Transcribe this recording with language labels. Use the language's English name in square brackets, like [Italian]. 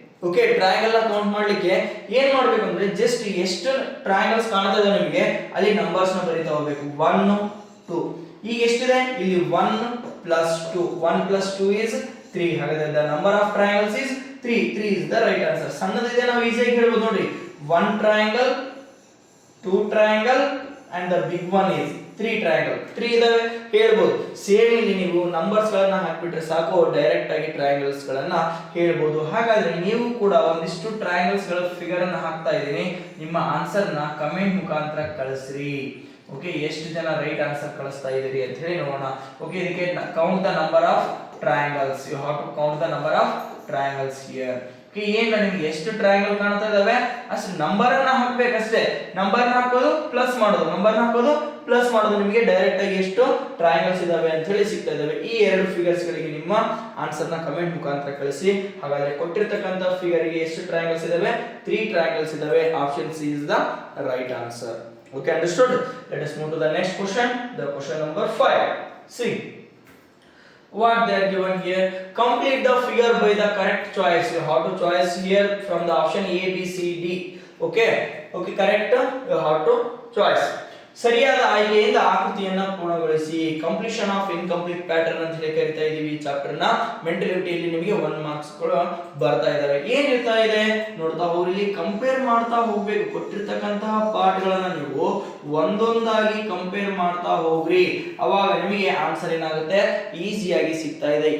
[Kannada] Okay, triangle count ಮಾಡ್ಲಿಕ್ಕೆ ಏನ್ ಮಾಡ್ಬೇಕು ಅಂದ್ರೆ ಜಸ್ಟ್ ಎಷ್ಟು ಟ್ರಯಾಂಗಲ್ಸ್ ಕಾಣ್ತಾ ಇದೆ ನಿಮಗೆ ಅಲ್ಲಿ ನಂಬರ್ಸ್ ನ ಬರೀತಾ ಹೋಗ್ಬೇಕು. 1 2 ಈಗ ಎಷ್ಟಿದೆ ಇಲ್ಲಿ 1 + 2, [English] 1 + 2 is 3. [Kannada] ಹಾಗಾದ್ರೆ [English] The number of triangles is 3. 3 is the right answer. [Kannada] ಸಣ್ಣದಿದೆ, ನಾವು ಈಸಿಯಾಗಿ ಹೇಳ್ಬೋದು ನೋಡಿ. [English] 1 triangle, 2 triangle and the big one is 3 triangle. [Kannada] 3 ಇದಾವೆ ಹೇಳ್ಬೋದು. ಸೇಮ್ ಇಲ್ಲಿ ನೀವು ನಂಬರ್ಸ್ ಗಳನ್ನ ಹಾಕ್ಬಿಟ್ರೆ ಸಾಕು, ಡೈರೆಕ್ಟ್ ಆಗಿ ಟ್ರಯಾಂಗಲ್ಸ್ ಗಳನ್ನ ಹೇಳ್ಬೋದು. ಹಾಗಾದ್ರೆ ನೀವು ಕೂಡ ಒಂದಿಷ್ಟು ಟ್ರಯಾಂಗಲ್ಸ್ ಗಳ ಫಿಗರ್ ಅನ್ನ ಹಾಕ್ತಾ ಇದ್ದೀನಿ, ನಿಮ್ಮ ಆನ್ಸರ್ ನ ಕಮೆಂಟ್ ಮುಖಾಂತರ ಕಳಿಸ್ರಿ. ಓಕೆ, ಎಷ್ಟು ಜನ ರೈಟ್ ಆನ್ಸರ್ ಕಳಿಸ್ತಾ ಇದ್ದೀರಿ ಅಂತ ಹೇಳಿ ನೋಡೋಣ. ಓಕೆ, ಇದಕ್ಕೆ [English] Count the number of triangles. You have to count the number of triangles here. [Kannada] ಏನಿಲ್ಲ, ನಿಮ್ಗೆ ಎಷ್ಟು ಟ್ರಯಾಂಗಲ್ ಕಾಣ್ತಾ ಇದಾವೆ ಅಷ್ಟು ನಂಬರ್ ಅನ್ನ ಹಾಕ್ಬೇಕಷ್ಟೇ. ನಂಬರ್ ಹಾಕೋದು ಪ್ಲಸ್ ಮಾಡೋದು, ನಂಬರ್ ಹಾಕೋದು ಪ್ಲಸ್ ಮಾಡೋದು, ನಿಮಗೆ ಡೈರೆಕ್ಟ್ ಆಗಿ ಎಷ್ಟು ಟ್ರಯಾಂಗಲ್ಸ್ ಇದಾವೆ ಅಂತ ಹೇಳಿ ಸಿಗ್ತಾ ಇದಾವೆ. ಈ 2 ಫಿಗರ್ಸ್ ಗಳಿಗೆ ನಿಮ್ಮ ಆನ್ಸರ್ ನ ಕಮೆಂಟ್ ಮುಖಾಂತರ ಕಳಿಸಿ. ಹಾಗಾದ್ರೆ ಕೊಟ್ಟಿರ್ತಕ್ಕಂಥ ಫಿಗರ್ ಗೆ ಎಷ್ಟು ಟ್ರಯಾಂಗಲ್ಸ್ ಇದಾವೆ? 3 ಟ್ರಯಾಂಗಲ್ಸ್ ಇದಾವೆ. [English] Option C is the right answer. Okay, understood? Let us move to the next question. The question number 5. See what they are given here. Complete the figure by the correct choice. You have to choice here from the option A, B, C, D. Okay, okay, correct. You have to choice. [Kannada] ಸರಿಯಾದ ಆಯ್ಕೆಯಿಂದ ಆಕೃತಿಯನ್ನ ಪೂರ್ಣಗೊಳಿಸಿ. Completion of incomplete pattern ಅಂತ ಹೇಳಿ ಕರಿತಾ ಇದೀವಿ ಈ chapter ನ. ಮೆಂಟಲಿಟಿಯಲ್ಲಿ ನಿಮಗೆ 1 ಮಾರ್ಕ್ಸ್ ಕೂಡ ಬರ್ತಾ ಇದಾವೆ. ಏನ್ ಇರ್ತಾ ಇದೆ ನೋಡ್ತಾ ಹೋಗ್ರಿ, ಇಲ್ಲಿ ಕಂಪೇರ್ ಮಾಡ್ತಾ ಹೋಗ್ಬೇಕು. ಕೊಟ್ಟಿರ್ತಕ್ಕಂತಹ ಪಾಠಗಳನ್ನ ನೀವು ಒಂದೊಂದಾಗಿ ಕಂಪೇರ್ ಮಾಡ್ತಾ ಹೋಗ್ರಿ, ಅವಾಗ ನಿಮಗೆ ಆನ್ಸರ್ ಏನಾಗುತ್ತೆ ಈಸಿಯಾಗಿ ಸಿಗ್ತಾ ಇದೆ.